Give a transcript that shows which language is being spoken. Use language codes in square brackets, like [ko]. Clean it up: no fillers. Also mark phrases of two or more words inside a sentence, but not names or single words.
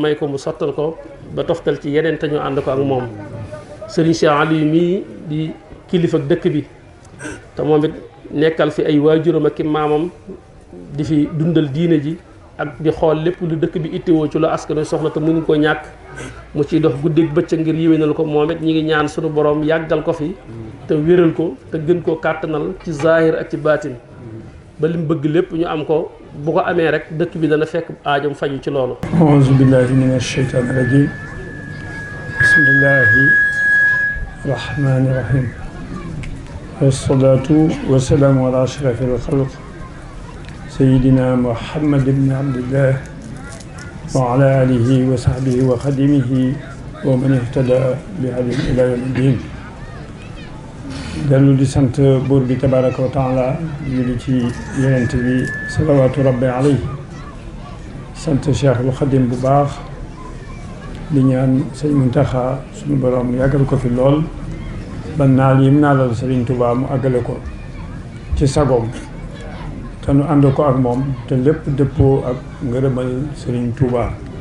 [wo] may ko mu sottal ko ba toftal ci yeneen te ñu ànd ko ak moom Serigne Cheikh Aliou mii di kilifa ak dëkk bi te moom it nekkal fi ay waajuram ak i maamam di fi dundal diine ji ak di xool lépp lu dëkk bi ittewoo ci lu askan soxla te mënu ko ñàkk mu ciy dox guddeeg bëccëg ngir yéwénal ko moom it ñi ngi ñaan sunu borom yàggal ko fi te wéral ko te gën koo kàttanal ci zahir ak ci baatin ba lim bëgg lépp ñu am ko bu ko amee rek dëkk bi dana fekk aajam faju ci loolu. [ar] أعوذ بالله من الشيطان الرجيم بسم الله الرحمن الرحيم والصلاة والسلام على أشرف الخلق سيدنا محمد بن عبد الله وعلى آله وصحبه وخدمه ومن اهتدى بهديه إلى يوم الدين [wo] dellu di sant buur bi [ar] تبارك وتعالى [wo] julli ci yonent bi [ar] صلوات ربي عليه [wo] sant Cheikhul Xadim bu baax di ñaan sëñ Muntaxa suñu borom yàggal ko fi lool ba naal yim naalal Sëriñ Tuubaa mu àggale ko ci sagoom te nu ànd ko ak moom te lépp dëppoo ak ngërëmal Serigne Touba